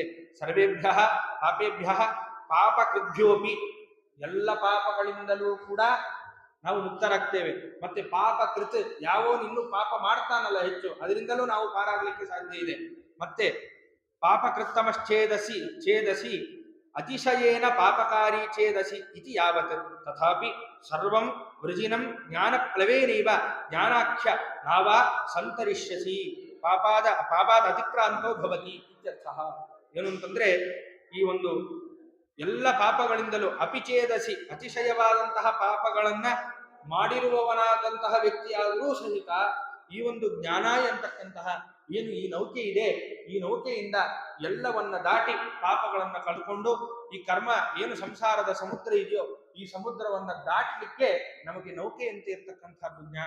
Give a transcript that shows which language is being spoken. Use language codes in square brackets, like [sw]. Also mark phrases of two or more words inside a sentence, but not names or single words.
[sa] ಸರ್ವೇಭ್ಯ ಪಾಪೇಭ್ಯ ಪಾಪಕೃಭ್ಯೋಪಿ, [kn] ಎಲ್ಲ ಪಾಪಗಳಿಂದಲೂ ಕೂಡ ನಾವು ಮುಕ್ತರಾಗ್ತೇವೆ. ಮತ್ತೆ ಪಾಪಕೃತ್, ಯಾವೋನು ಇನ್ನೂ ಪಾಪ ಮಾಡ್ತಾನಲ್ಲ ಹೆಚ್ಚು, ಅದರಿಂದಲೂ ನಾವು ಪಾರಾಗಲಿಕ್ಕೆ ಸಾಧ್ಯ ಇದೆ. [sa] ಮತ್ತೆ ಪಾಪಕೃತ್ತಮಶ್ಚೇದಸಿ ಅತಿಶಯೇನ ಪಾಪಕಾರಿ ಚೇದಸಿ ಇತಿ ಯಾವತ್ ತಥಾಪಿ ಸರ್ವಂ ವೃಜಿನಂ ಜ್ಞಾನ ಪ್ಲವೇನೈವ ಜ್ಞಾನಾಖ್ಯ ನಾವ ಸಂತರಿಷ್ಯಸಿ ಪಾಪಾದ ಅತಿಕ್ರಾಂತೋ ಭವತಿ ಇತ್ಯರ್ಥಃ. [kn] ಏನು ಅಂತಂದ್ರೆ ಈ ಒಂದು ಎಲ್ಲ ಪಾಪಗಳಿಂದಲೂ ಅಪಿಚೇದಸಿ, ಅತಿಶಯವಾದಂತಹ ಪಾಪಗಳನ್ನ ಮಾಡಿರುವವನಾದಂತಹ ವ್ಯಕ್ತಿಯಾದರೂ ಸಹಿತ ಈ ಒಂದು ಜ್ಞಾನ ಎಂತಕ್ಕಂತಹ ಏನು ಈ ನೌಕೆ ಇದೆ, ಈ ನೌಕೆಯಿಂದ ಎಲ್ಲವನ್ನ ದಾಟಿ ಪಾಪಗಳನ್ನ ಕಳ್ಕೊಂಡು ಈ ಕರ್ಮ ಏನು ಸಂಸಾರದ ಸಮುದ್ರ ಇದೆಯೋ ಈ ಸಮುದ್ರವನ್ನ ದಾಟಲಿಕ್ಕೆ ನಮಗೆ ನೌಕೆಯಂತೆ ಇರ್ತಕ್ಕಂಥದ್ದು ಜ್ಞಾನ.